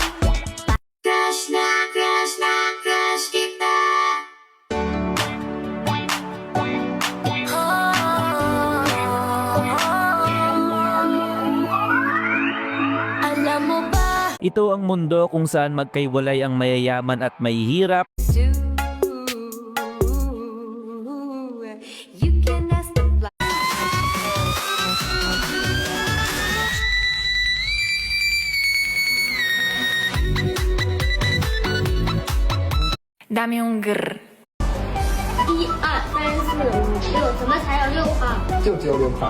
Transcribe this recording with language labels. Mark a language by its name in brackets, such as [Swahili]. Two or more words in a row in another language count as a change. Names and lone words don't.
[Filipino] Crush na crush kita. Alam mo ba? ito ang mundo kung saan magkaiwalay ang mayayaman at mahihirap. [English] You can ask the fly. [Filipino] Dami yung grrr. [Chinese] 1、2、3、4、5、6，怎么才有6号？就只有6块。